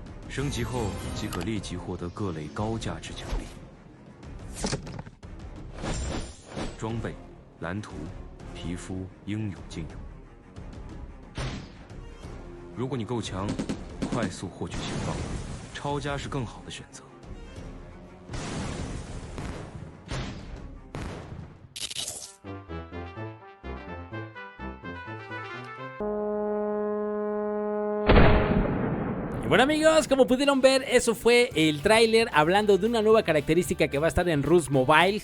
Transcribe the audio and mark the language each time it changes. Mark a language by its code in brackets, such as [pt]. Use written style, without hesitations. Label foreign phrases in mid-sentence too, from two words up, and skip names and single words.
[zh] 升级后即可立即获得各类高价值奖励。装备、蓝图、皮肤应有尽有。如果你够强，快速获取情报，超加是更好的选择。 [es] Bueno amigos, como pudieron ver, eso fue el tráiler hablando de una nueva característica que va a estar en Rust Mobile.